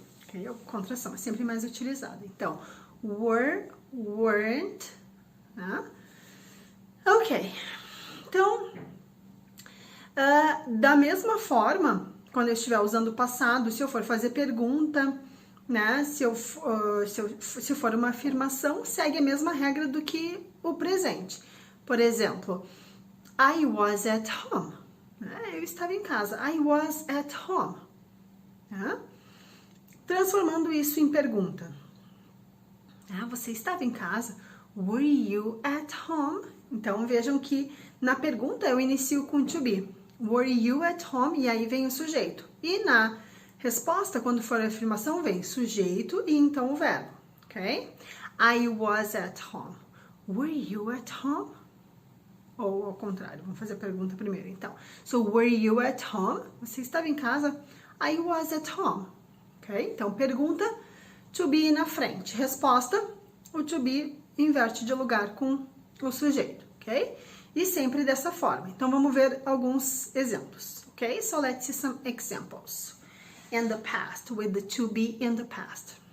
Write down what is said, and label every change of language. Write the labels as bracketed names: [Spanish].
[Portuguese] Okay? A contração é sempre mais utilizada. Então, were, weren't, né? Ok. Então, da mesma forma, quando eu estiver usando o passado, se eu for fazer pergunta, né? Se for uma afirmação, segue a mesma regra do que o presente. Por exemplo, [English] I was at home. [Portuguese] Eu estava em casa. [English] I was at home. [Portuguese] Transformando isso em pergunta. Você estava em casa? [English] Were you at home? [Portuguese] Então, vejam que na pergunta eu inicio com to be. [English] Were you at home? [Portuguese] E aí vem o sujeito. E na resposta, quando for a afirmação, vem sujeito e então o verbo. Ok? [English] I was at home. Were you at home? [Portuguese] Ou ao contrário, vamos fazer a pergunta primeiro. [English] Então, so were you at home? [Portuguese] Você estava em casa? [English] I was at home. Ok? [Portuguese] Então, pergunta, to be na frente. Resposta, o to be inverte de lugar com o sujeito. Ok? E sempre dessa forma. Então, vamos ver alguns exemplos. Ok? [English] So, let's see some examples. In the past, with the to be in the past.